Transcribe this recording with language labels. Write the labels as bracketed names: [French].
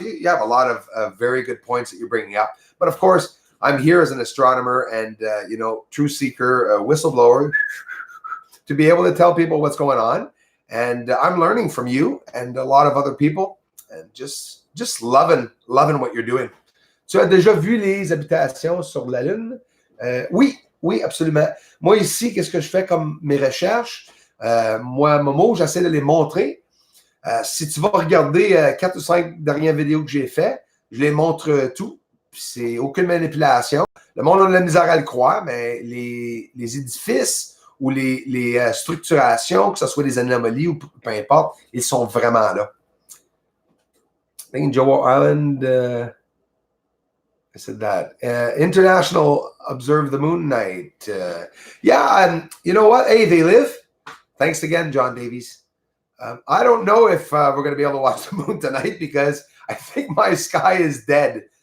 [English] You have a lot of very good points that you're bringing up. But, of course, I'm here as an astronomer and, you know, truth seeker, whistleblower, to be able to tell people what's going on. And I'm learning from you and a lot of other people, and just loving what you're doing. [French] Tu as déjà vu les habitations sur la Lune? Oui, absolument. Moi, ici, qu'est-ce que je fais comme mes recherches? Moi, Momo, j'essaie de les montrer. Si tu vas regarder 4 ou 5 dernières vidéos que j'ai faites, je les montre tout. C'est aucune manipulation. Le monde a de la misère à le croire, mais les édifices ou les structurations, que ce soit des anomalies ou peu importe, ils sont vraiment là. [English] I think Joe Island, I said that. International Observe the Moon Night. Yeah, you know what? Hey, they live. Thanks again, John Davies. I don't know if we're going to be able to watch the moon tonight because I think my sky is dead.